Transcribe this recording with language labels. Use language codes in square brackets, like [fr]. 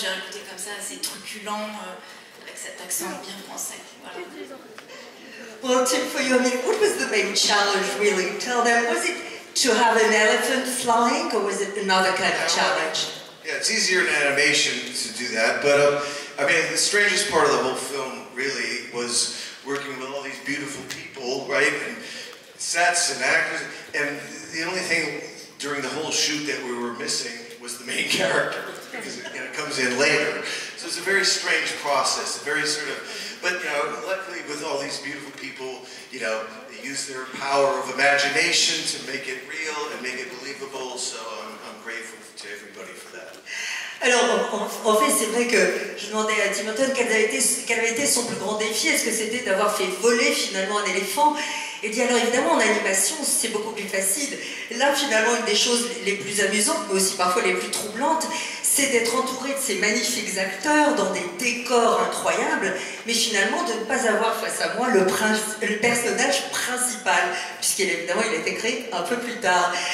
[fr] J'ai un côté comme ça assez truculent avec cet accent bien français. Voilà. [en] Well, Tim, for you, I mean, what was the main challenge really? Tell them, was it to have an elephant flying, or was it another kind of challenge? Yeah, it's easier in animation to do that, but I mean, the strangest part of the whole film really was working with all these beautiful people, right, and sets and actors, and the only thing during the whole shoot that we were missing was the main character, because it comes in later. So it's a very strange process, a very sort of, but you know, luckily with all these beautiful people, you know, they use their power of imagination to make it real and make it believable, so I'm grateful to everybody for that. [fr] Alors, en fait, c'est vrai que je demandais à Tim Burton quel avait été son plus grand défi. Est-ce que c'était d'avoir fait voler finalement un éléphant? Il dit alors évidemment en animation c'est beaucoup plus facile. Là finalement une des choses les plus amusantes, mais aussi parfois les plus troublantes, c'est d'être entouré de ces magnifiques acteurs dans des décors incroyables, mais finalement de ne pas avoir face à moi le personnage principal, puisqu'évidemment il a été créé un peu plus tard.